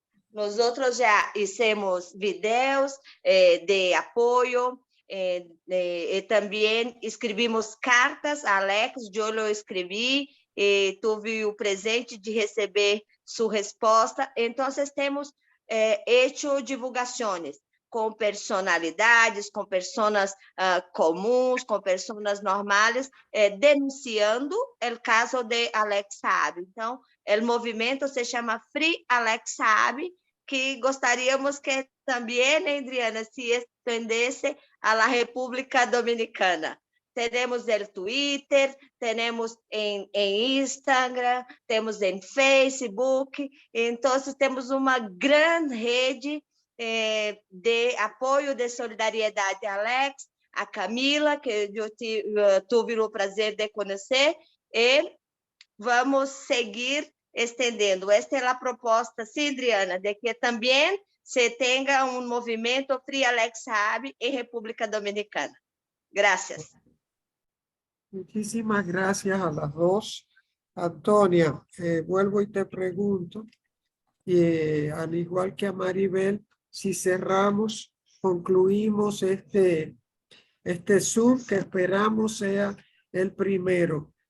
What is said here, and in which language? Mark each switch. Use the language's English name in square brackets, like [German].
[Spanish] Nosotros ya hicimos videos de apoyo, también escribimos cartas a Alex, yo lo escribí, tuve [Portuguese] o presente de receber [Spanish] su resposta. [Portuguese] Entonces temos hecho divulgações com personalidades, com pessoas comuns, com pessoas normais, denunciando o caso de Alex Saab. Então, o movimento se chama Free Alex Saab, que gostaríamos que também, Adriana, se estendesse a la República Dominicana. Temos o Twitter, temos em Instagram, temos em Facebook, então temos uma grande rede de apoio, de solidariedade a Alex, a Camila, que eu tive o prazer de conhecer, e vamos seguir estendendo. Esta é a proposta, sim, Adriana, de que também se tenha um movimento Free Alex Saab em República Dominicana. [Spanish] Gracias. Muchísimas gracias a las dos. Antonia, vuelvo y te pregunto, al igual que a Maribel, si cerramos, concluimos este Zoom que esperamos sea el primero.